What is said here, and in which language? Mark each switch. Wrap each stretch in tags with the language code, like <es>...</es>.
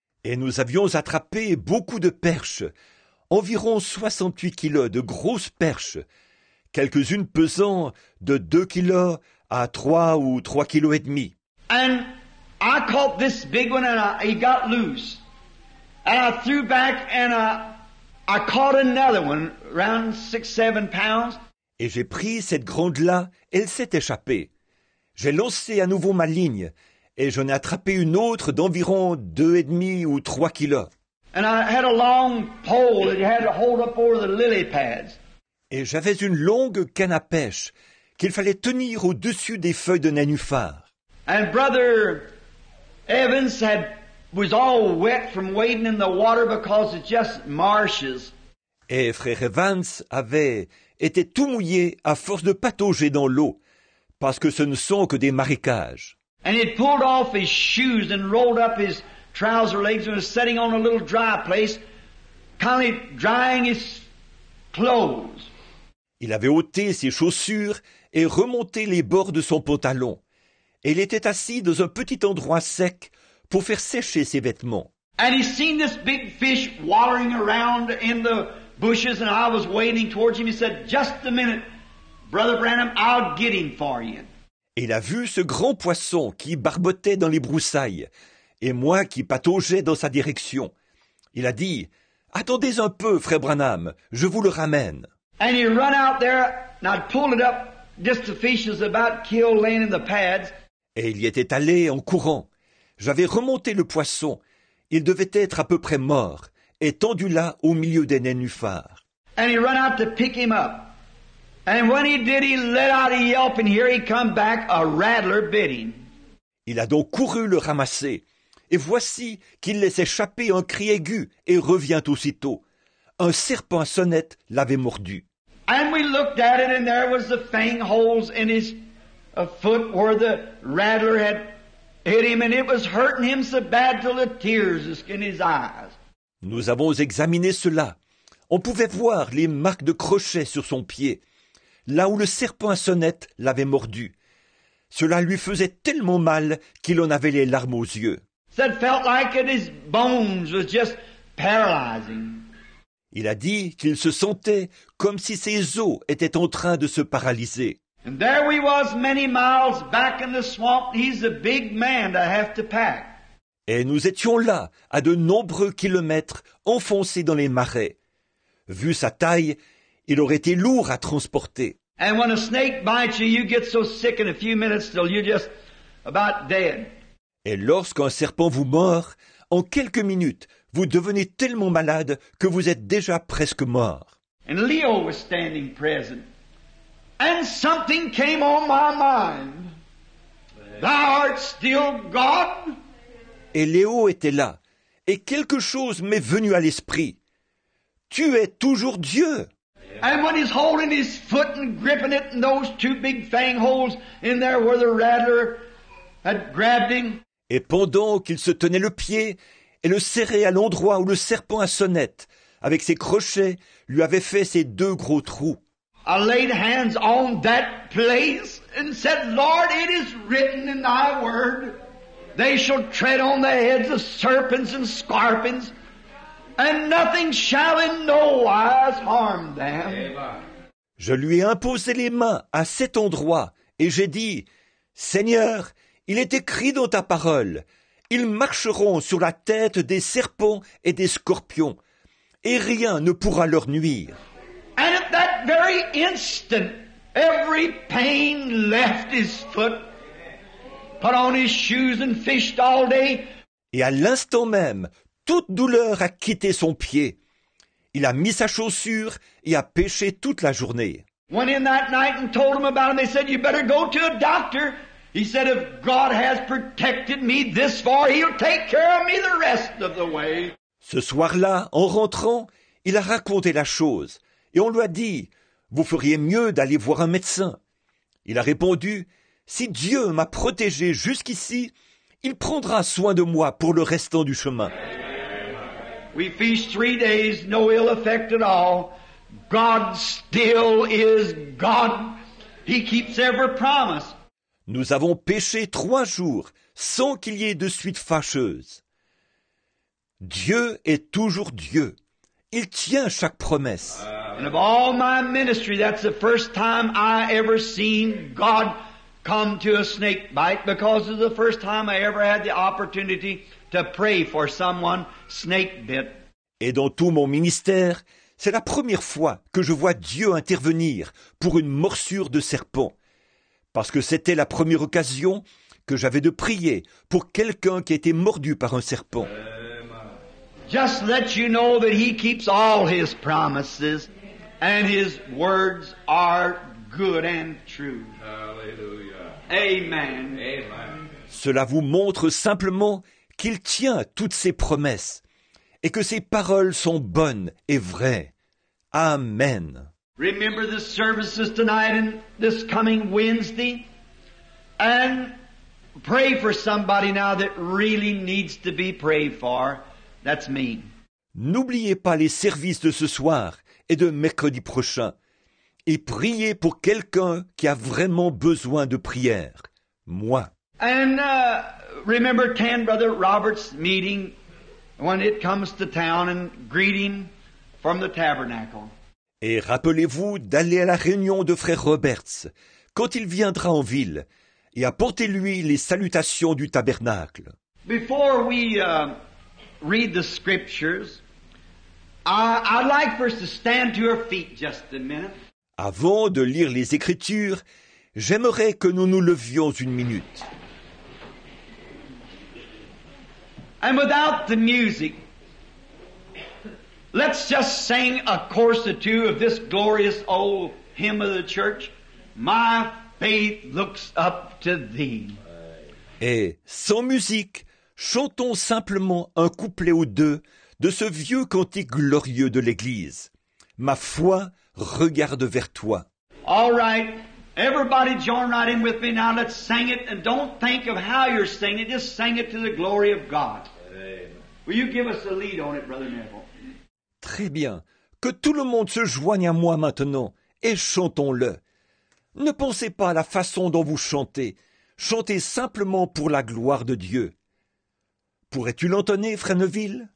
<fr>Et nous avions attrapé beaucoup de perches, environ 68 kilos de grosses perches, quelques-unes pesant de 2 kilos à 3 ou 3 kilos et demi.</fr> <en>And I caught this big one and he got loose. And I threw back and I caught another one around 6, 7 pounds.</en> <fr>Et j'ai pris cette grande-là, elle s'est échappée. J'ai lancé à nouveau ma ligne, et j'en ai attrapé une autre d'environ 2,5 ou 3 kilos.</fr> <en>And I had a long pole that you had to hold up over the lily pads.</en> <fr>Et j'avais une longue canne à pêche qu'il fallait tenir au-dessus des feuilles de nénuphar.</fr> <en>And Brother Evans was all wet from wading in the water because it's just marshes.</en> <fr>Et frère Evans avait été tout mouillé à force de patauger dans l'eau, parce que ce ne sont que des marécages.</fr> <en>And he'd pulled off his shoes and rolled up his trouser legs and was sitting on a little dry place, kind of drying his clothes.</en> <fr>Il avait ôté ses chaussures et remonté les bords de son pantalon. Et il était assis dans un petit endroit sec pour faire sécher ses vêtements.</fr> <en>And he seen this big fish wallowing around in the bushes, and I was wading towards him. He said, "Just a minute, Brother Branham, I'll get him for you."</en> <fr>Et il a vu ce grand poisson qui barbotait dans les broussailles, et moi qui pataugeais dans sa direction. Il a dit, « Attendez un peu, frère Branham, je vous le ramène. »</fr> <en>And he run out there, and I'd pulled it up, just the fish was about killed laying in the pads.</en> <fr>Et il y était allé en courant. J'avais remonté le poisson. Il devait être à peu près mort, étendu là au milieu des nénuphars.</fr> <en>And he run out to pick him up. And when he did, he let out a yelp, and here he come back, a rattler bit him.</en> <fr>Il a donc couru le ramasser. Et voici qu'il laisse échapper un cri aigu et revient aussitôt. Un serpent à sonnette l'avait mordu.</fr> <en>And we looked at it, and there was the fang holes in his foot where the rattler had hit him, and it was hurting him so bad till the tears was in his eyes.</en> <fr>Nous avons examiné cela. On pouvait voir les marques de crochets sur son pied, là où le serpent à sonnette l'avait mordu. Cela lui faisait tellement mal qu'il en avait les larmes aux yeux.</fr> <en>Said felt like it, his bones was just paralyzing.</en> <fr>Il a dit qu'il se sentait comme si ses os étaient en train de se paralyser.</fr> <en>And there we was many miles back in the swamp. He's a big man to have to pack.</en> <fr>Et nous étions là, à de nombreux kilomètres, enfoncés dans les marais. Vu sa taille, il aurait été lourd à transporter.</fr> <en>And when a snake bites you, you get so sick in a few minutes till you're just about dead.</en> <fr>Et lorsqu'un serpent vous mord, en quelques minutes, vous devenez tellement malade que vous êtes déjà presque mort.</fr> <en>And Leo was standing present. And something came on my mind. Thou art still God?</en> <fr>Et Léo était là, et quelque chose m'est venu à l'esprit. Tu es toujours Dieu.</fr> <en>And when he's holding his foot and gripping it, and those two big fang holes in there where the rattler had grabbed him.</en> <fr>Et pendant qu'il se tenait le pied et le serrait à l'endroit où le serpent à sonnette, avec ses crochets, lui avait fait ses deux gros trous.</fr> <en>I laid hands on that place and said, Lord, it is written in thy word, they shall tread on the heads of serpents and scorpions, and nothing shall in no wise harm them.</en> <fr>Je lui ai imposé les mains à cet endroit, et j'ai dit, Seigneur, il est écrit dans ta parole, ils marcheront sur la tête des serpents et des scorpions, et rien ne pourra leur nuire.</fr> <en>And at that very instant, every pain left his foot, put on his shoes and fished all day.</en> <fr>Et à l'instant même, toute douleur a quitté son pied. Il a mis sa chaussure et a pêché toute la journée.</fr> <en>Went in that night and told him about him. They said, you better go to a doctor. He said, if God has protected me this far, He'll take care of me the rest of the way.</en> <fr>Ce soir-là, en rentrant, il a raconté la chose. Et on lui a dit, vous feriez mieux d'aller voir un médecin. Il a répondu, si Dieu m'a protégé jusqu'ici, Il prendra soin de moi pour le restant du chemin.</fr> <en>We feast 3 days, no ill effect at all. God still is God. He keeps every promise.</en> <fr>Nous avons péché 3 jours sans qu'il y ait de suite fâcheuse. Dieu est toujours Dieu. Il tient chaque promesse.</fr> <en>And of all my ministry, that's the first time I ever seen God come to a snake bite, because it's the first time I ever had the opportunity to pray for someone snake bit.</en> <fr>Et dans tout mon ministère, c'est la première fois que je vois Dieu intervenir pour une morsure de serpent. Parce que c'était la première occasion que j'avais de prier pour quelqu'un qui a été mordu par un serpent.</fr> <en>Just let you know that He keeps all His promises and His words are good and true. Hallelujah. Amen. Amen.</en> <fr>Cela vous montre simplement qu'il tient toutes ses promesses et que ses paroles sont bonnes et vraies. Amen.</fr> <en>Remember the services tonight and this coming Wednesday, and pray for somebody now that really needs to be prayed for. That's me.</en> <fr>N'oubliez pas les services de ce soir et de mercredi prochain et priez pour quelqu'un qui a vraiment besoin de prière. Moi.</fr> <en>And remember Ken Brother Robert's meeting when it comes to town, and greeting from the tabernacle.</en> <fr>Et rappelez-vous d'aller à la réunion de frère Roberts quand il viendra en ville et apportez-lui les salutations du tabernacle.</fr> <en>Before we read the scriptures, I'd like for us to stand to our feet just a minute.</en> <fr>Avant de lire les Écritures, j'aimerais que nous nous levions une minute.</fr> <en>And without the music, let's just sing a chorus or two of this glorious old hymn of the church, My faith looks up to thee.</en> <fr>Et, sans musique, chantons simplement un couplet ou deux de ce vieux cantique glorieux de l'Église. Ma foi regarde vers toi.</fr> <en>All right, everybody join right in with me now. Let's sing it, and don't think of how you're singing it. Just sing it to the glory of God. Will you give us a lead on it, Brother Neville?</en> <fr>Très bien. Que tout le monde se joigne à moi maintenant et chantons-le. Ne pensez pas à la façon dont vous chantez. Chantez simplement pour la gloire de Dieu. Pourrais-tu l'entonner, frère Neville?</fr>